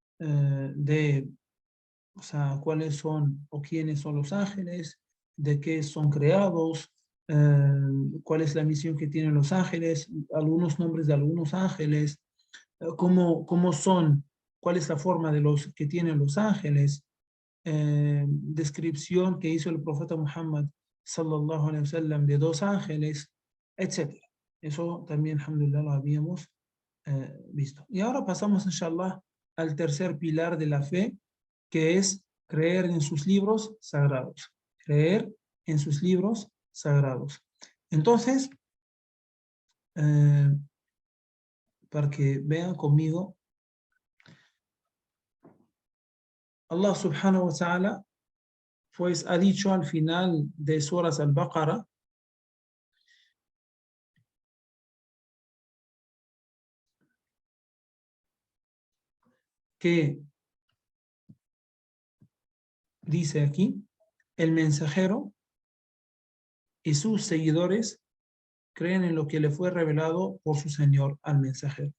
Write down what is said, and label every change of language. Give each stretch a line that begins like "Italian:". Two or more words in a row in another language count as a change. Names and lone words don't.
Spanish: cuáles son o quiénes son los ángeles, de qué son creados, cuál es la misión que tienen los ángeles, algunos nombres de algunos ángeles, cómo son, cuál es la forma de los que tienen los ángeles, descripción que hizo el profeta Muhammad
Arabic: صلى الله عليه وسلم
Spanish: de dos ángeles, etc. Eso también, alhamdulillah, lo habíamos visto. Y ahora pasamos, inshallah, al tercer pilar de la fe, que es creer en sus libros sagrados. Creer en sus libros sagrados. Entonces, para que vean conmigo,
Arabic: الله سبحانه وتعالى
Spanish: pues ha dicho al final de Suras al-Baqarah que dice aquí: el mensajero y sus seguidores creen en lo que le fue revelado por su Señor al mensajero.